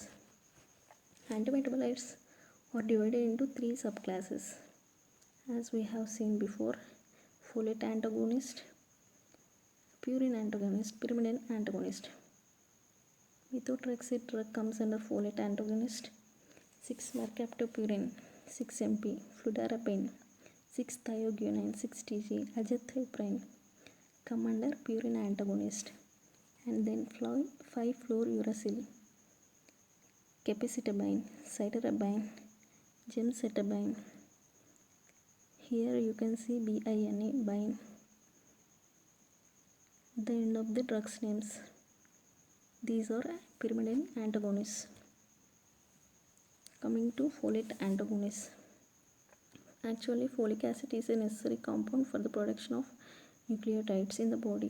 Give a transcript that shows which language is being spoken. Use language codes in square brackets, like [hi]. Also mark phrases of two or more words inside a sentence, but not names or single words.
[en] Antimetabolites are divided into 3 subclasses, as we have seen before: folate antagonist, purine antagonist, pyrimidine antagonist. Methotrexate drug comes under folate antagonist. 6-mercaptopurine, 6-MP, fludarabine, 6-thioguanine, 6-TG, azathioprine come under purine antagonist. And then 5-fluorouracil, capecitabine, cytarabine, gemcitabine. Here you can see BINA, bine, the end of the drugs names. These are pyrimidine antagonists. Coming to folate antagonists. Actually, folic acid is a necessary compound for the production of nucleotides in the body.